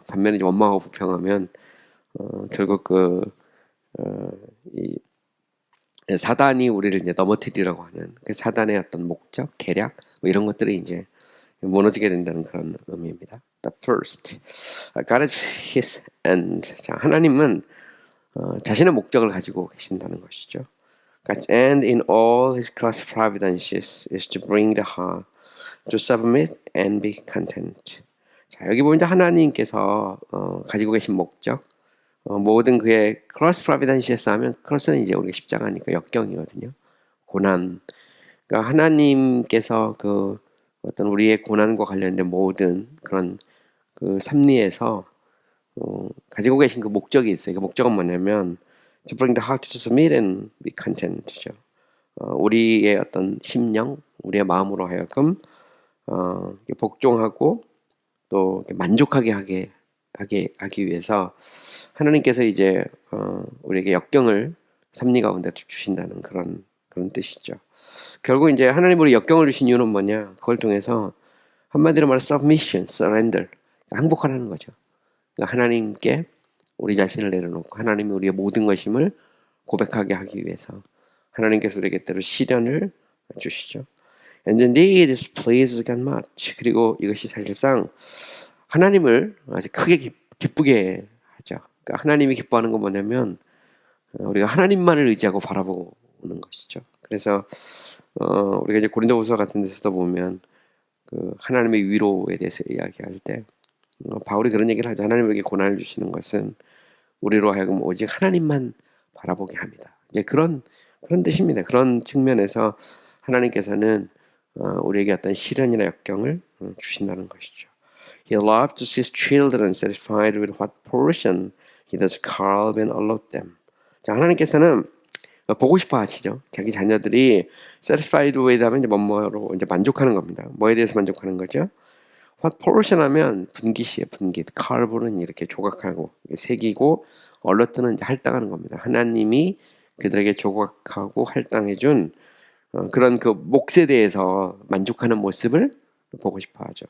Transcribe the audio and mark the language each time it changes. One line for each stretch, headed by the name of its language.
Korean: 반면에 이제 원망하고 불평하면 결국 이 사단이 우리를 이제 넘어뜨리려고 하는 그 사단의 어떤 목적, 계략 뭐 이런 것들이 이제 무너지게 된다는 그런 의미입니다.
English: The first, God is His end.
Korean: 자, 하나님은 자신의 목적을 가지고 계신다는 것이죠.
English: God's end in all His cross providences is to bring the heart to submit and be content.
Korean: 자, 여기 보면 이제 하나님께서 가지고 계신 목적, 모든 그의 크로스 프로비던시에서 하면 크로스는 이제 우리가 십자가니까 역경이거든요. 고난. 그러니까 하나님께서 그 어떤 우리의 고난과 관련된 모든 그런 그 섭리에서 가지고 계신 그 목적이 있어요. 그 목적은 뭐냐면
English: to bring the heart to submit and be content죠.
Korean: 우리의 어떤 심령, 우리의 마음으로 하여금 복종하고 또 만족하게 하기 위해서 하나님께서 이제 우리에게 역경을 섭리 가운데 주신다는 그런 뜻이죠. 결국 이제 하나님 우리 역경을 주신 이유는 뭐냐? 그걸 통해서 한마디로 말해 submission, surrender, 항복하라는 거죠. 그러니까 하나님께 우리 자신을 내려놓고 하나님이 우리의 모든 것임을 고백하게 하기 위해서 하나님께서 우리에게 때로 시련을 주시죠.
English: And indeed it pleases God much.
Korean: 그리고 이것이 사실상 하나님을 아주 크게 기쁘게 하죠. 그러니까 하나님이 기뻐하는 건 뭐냐면 우리가 하나님만을 의지하고 바라보는 것이죠. 그래서 우리가 이제 고린도후서 같은 데서도 보면 그 하나님의 위로에 대해서 이야기할 때 바울이 그런 얘기를 하죠. 하나님에게 고난을 주시는 것은 우리로 하여금 오직 하나님만 바라보게 합니다. 이제 그런 뜻입니다. 그런 측면에서 하나님께서는 우리에게 어떤 시련이나 역경을 주신다는 것이죠.
English: He loved to see his children satisfied with what portion he does carve and allot them.
Korean: 자, 하나님께서는 보고 싶어 하시죠. 자기 자녀들이
English: satisfied with
Korean: 하면 이제 뭐뭐로 이제 만족하는 겁니다. 뭐에 대해서 만족하는 거죠?
English: What portion
Korean: 하면 분깃이에요. 분깃. carve는 이렇게 조각하고 새기고 allot는 이제 할당하는 겁니다. 하나님이 그들에게 조각하고 할당해준 그런 그 몫에 대해서 만족하는 모습을 보고 싶어 하죠.